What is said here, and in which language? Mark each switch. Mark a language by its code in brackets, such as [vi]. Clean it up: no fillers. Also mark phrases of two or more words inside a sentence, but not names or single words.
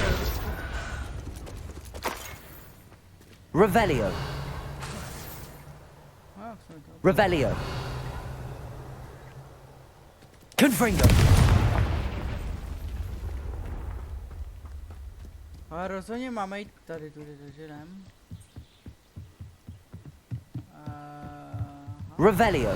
[la] Revelio! [cs] Ah, jsem to. [la] Revelio! Confringo! [cs] Ale rozhodně máme jít tady tudy, takže jdem. [la] Revelio!